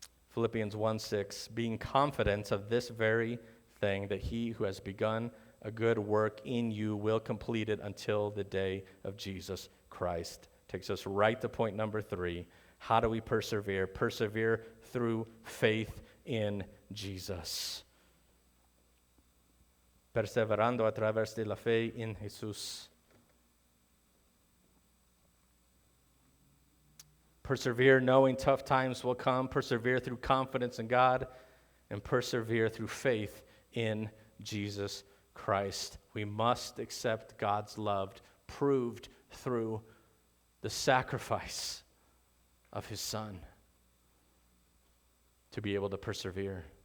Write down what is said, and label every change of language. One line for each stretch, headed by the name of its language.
English: Philippians 1:6, being confident of this very thing, that He who has begun a good work in you will complete it until the day of Jesus Christ. Takes us right to point number 3. How do we persevere? Persevere through faith in Jesus.
Spanish: Perseverando a través de la fe en Jesús.
English: Persevere knowing tough times will come. Persevere through confidence in God. And persevere through faith in Jesus Christ. We must accept God's love proved through the sacrifice of His Son to be able to persevere.